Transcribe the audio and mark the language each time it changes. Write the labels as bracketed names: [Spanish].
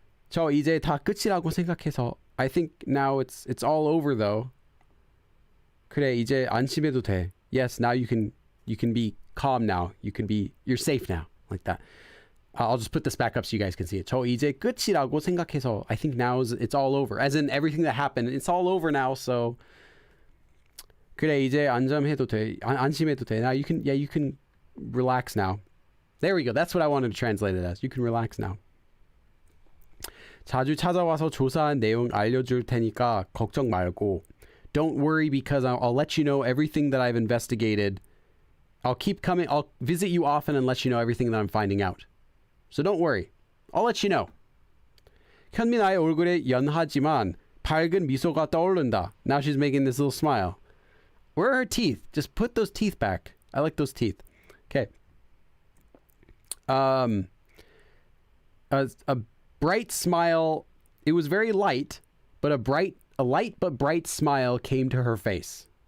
[Korean] 저 이제 다 끝이라고 생각해서 [English] I think now it's all over though. [Korean] 그래 이제 안심해도 돼. [English] Yes, now you can be calm now. You're safe now. Like that. I'll just put this back up so you guys can see it. [Korean] 저 이제 끝이라고 생각해서 [English] I think now it's all over. As in everything that happened, it's all over now. [Korean] So 그래 이제 안심해도 돼. 안심해도 돼. [English] Now you can relax now. There we go. That's what I wanted to translate it as. You can relax now. [Korean] 자주 찾아와서 조사한 내용 알려줄 테니까 걱정 말고. [English] Don't worry because I'll let you know everything that I've investigated. I'll keep coming. I'll visit you often and let you know everything that I'm finding out. So don't worry. I'll let you know. [Korean] 현민아의 얼굴에 연하지만 밝은 미소가 떠오른다. [English] Now she's making this little smile. Where are her teeth? Just put those teeth back. I like those teeth. Okay. A bright smile. It was very light, but a light but bright smile came to her face.